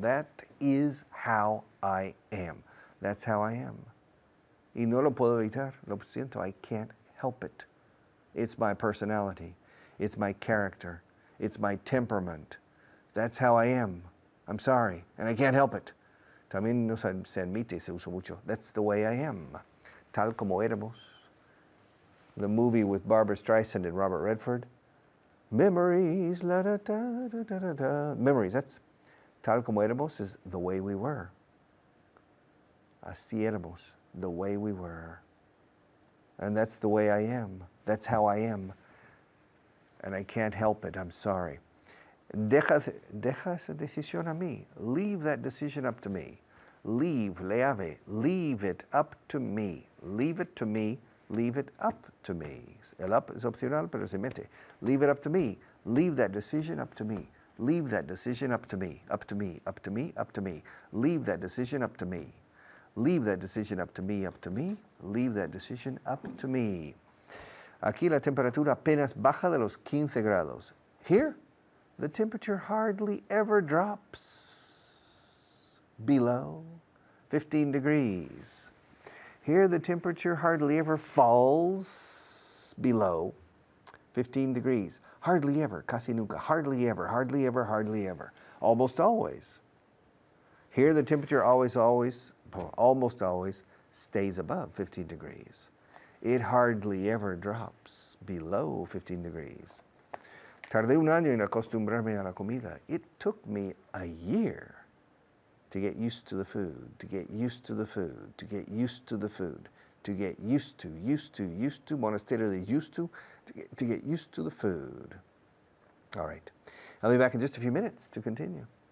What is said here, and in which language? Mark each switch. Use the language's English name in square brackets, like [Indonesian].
[English] That is how I am. That's how I am. [Spanish] Y no lo puedo evitar. Lo siento. [English] I can't help it. It's my personality. It's my character. It's my temperament. That's how I am. I'm sorry, and I can't help it. [Spanish] También no se admite, se usa mucho. [English] That's the way I am. [Spanish] Tal como éramos. [English] The movie with Barbara Streisand and Robert Redford. Memories, la da da da da da da. Memories, that's [Spanish] tal como éramos [English] is the way we were. [Spanish] Así éramos, [English] the way we were. And that's the way I am. That's how I am. And I can't help it, I'm sorry. [Spanish] Deja esa decisión a mí. [English] Leave that decision up to me. Leave, leave it up to me. Leave it to me. Leave it up to me. [Spanish] El up es opcional, pero se mete. [English] Leave it up to me. Leave that decision up to me. Leave that decision up to me. Up to me, up to me, up to me. Leave that decision up to me. Leave that decision up to me, up to me. Leave that decision up to me. [Spanish] Aquí la temperatura apenas baja de los 15 grados. [English] Here, the temperature hardly ever drops below 15 degrees. Here the temperature hardly ever falls below 15 degrees. Hardly ever, [Spanish] casi nunca, [English] hardly ever, hardly ever, hardly ever. Almost always. Here the temperature almost always stays above 15 degrees. It hardly ever drops below 15 degrees. [Spanish] Tardé un año en acostumbrarme a la comida. [English] It took me a year to get used to the food, to get used to the food, to get used to the food, to get used to, monasterio de used to get used to the food. All right. I'll be back in just a few minutes to continue.